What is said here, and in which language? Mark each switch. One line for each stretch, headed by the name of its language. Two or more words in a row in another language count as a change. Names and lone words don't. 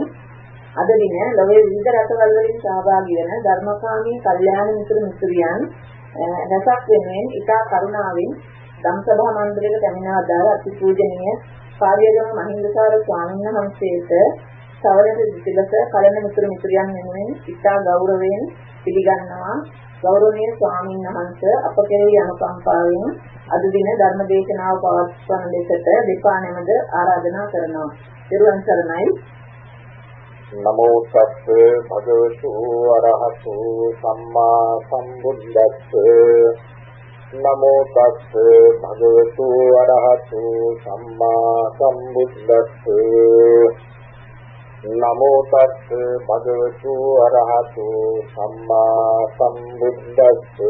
Sinhala: අද දින ලෝකයේ විවිධ රටවල් වලින් සහභාගී වන ධර්මකාමී කල්යාණ මිතුරු මිතුරියන් රසක් වෙනුවෙන් ඉතා කරුණාවෙන් ධම්සභා මණ්ඩලයට පැමිණ අදාළ අතිපූජනීය කාර්යගම මහින්දසාර ස්වාමීන් වහන්සේට සවරට සිසිලස කලන මිතුරු මිතුරියන් වෙනුවෙන් ඉතා ගෞරවයෙන් පිළිගන්නවා. ගෞරවනීය ස්වාමීන් වහන්සේ අප කෙරෙහි අනුකම්පාවෙන් අද දින ධර්ම දේශනාව පවත්වන ලෙසට දෙපා නැමද ආරාධනා කරනවා. ත්වන් සරණයි.
Pali: නමෝ තස්ස භගවතු අරහතු සම්මා සම්බුද්දස්ස නමෝ තස්ස භගවතු අරහතු සම්මා සම්බුද්දස්ස නමෝ තස්ස භගවතු අරහතු සම්මා සම්බුද්දස්ස